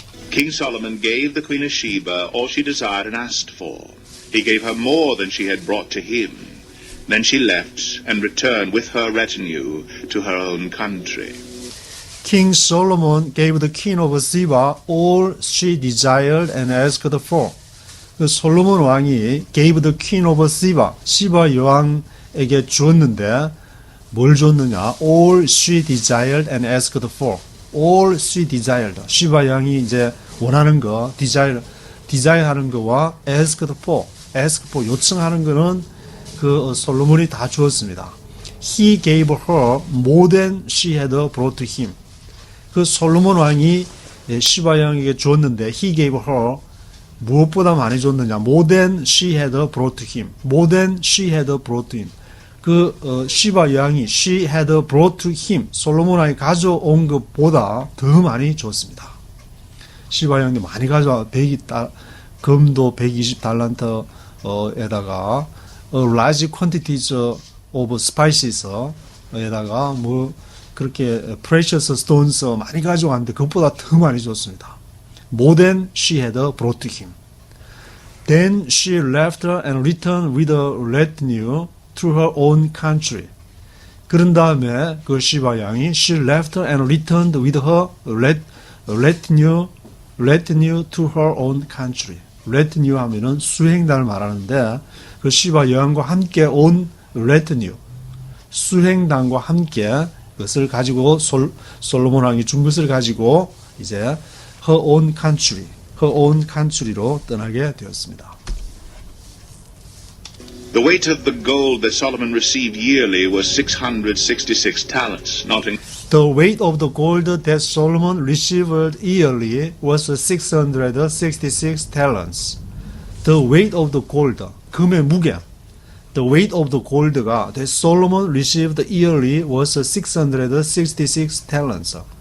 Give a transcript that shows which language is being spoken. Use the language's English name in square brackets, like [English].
[English] King Solomon gave the Queen of Sheba all she desired and asked for. He gave her more than she had brought to him. Then she left and returned with her retinue to her own country. King Solomon gave the Queen of Sheba all she desired and asked for. [Korean] 그 솔로몬 왕이 [English] gave the Queen of Sheba, [Korean] 시바 여왕에게 주었는데 뭘 줬느냐? [English] All she desired and asked for. All she desired. [Korean] 시바 여왕이 이제 원하는 거, 디자인하는 거와 ask for 요청하는 거는 그 솔로몬이 다 주었습니다. [English] He gave her more than she had brought to him. [Korean] 그 솔로몬 왕이 시바 여왕에게 주었는데 [English] he gave her [Korean] 무엇보다 많이 줬느냐? [English] More than she had brought to him. More than she had brought to him. [Korean] 그 시바 여왕이 [English] she had brought to him. [Korean] 솔로몬 왕이 가져온 것보다 더 많이 줬습니다. 시바 여왕이 많이 가져와 금도 120달란트에다가 [English] large quantities of spices [Korean] 에다가 뭐 그렇게 [English] precious stones [Korean] 많이 가져왔는데 그것보다 더 많이 줬습니다. [English] More than she had brought to him. Then she left and returned with a retinue to her own country. [Korean] 그런 다음에 그 시바 양이 [English] she left and returned with her retinue to her own country. [Korean] retinue 하면은 수행단을 말하는데 그 시바 여왕과 함께 온 retinue, 수행단과 함께 그것을 가지고 솔로몬 왕이 준 것을 가지고 이제 [English] her own country [Korean] 로 떠나게 되었습니다. [English] The weight of the gold that Solomon received yearly was 666 talents, not in The weight of the gold that Solomon received yearly was 666 talents. The weight of the gold, [Korean] 금의 무게. [English] The weight of the gold가 that Solomon received yearly was 666 talents.